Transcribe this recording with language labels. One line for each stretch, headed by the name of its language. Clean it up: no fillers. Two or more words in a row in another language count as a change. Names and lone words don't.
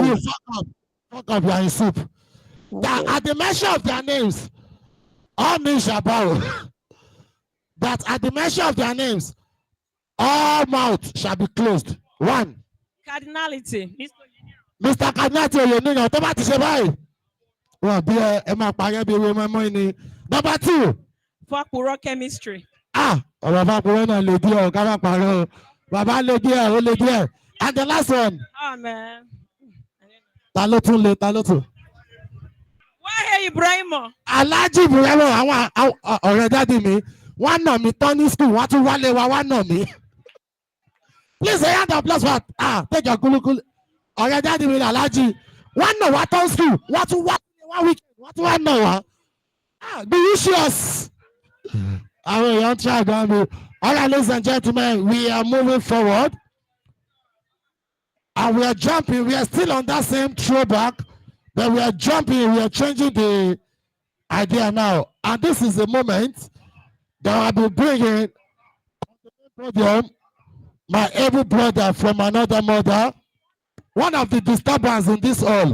English: You fuck up, you are in soup. Okay. That at the mention of their names, all names shall bow. That at the mention of their names, all mouth shall be closed. 1. Cardinality. Mr. Cardinality, you know,
Yoruba: tó bá ti ṣe báyìí. Wọ́n bí ẹ máa parẹ́ bí ewé mọ́mọ́ ni.
English: Number 2. Fakuro chemistry.
Yoruba: Ọ̀rọ̀ Fakuro náà lè díẹ̀ ká má parọ́ o. Bàbá lè díẹ̀, ó lè díẹ̀.
English: And the last one. Oh man.
Yoruba: Ta ló tún?
English: Why Ibrahimo?
Yoruba: Alhaji Ibrahimo, àwọn ọ̀rẹ́ dádì mi. Wọ́n nà mí tán ní school, wọ́n tún wálé wa, wọ́n nà mí.
English: Please say hand up, plus what? Take your kulukulu.
Yoruba: Ọ̀rẹ́ dádì mi Alhaji. Wọ́n nà wá tán school, wọ́n tún wálé wa weekend, wọ́n tún wá nà wá. Delicious. Àwọn èèyàn try gan mi.
English: All right, ladies and gentlemen, we are moving forward. And we are jumping. We are still on that same throwback, but we are jumping. We are changing the idea now. And this is the moment that I'll be bringing podium my able brother from another mother, one of the disturbance in this hall.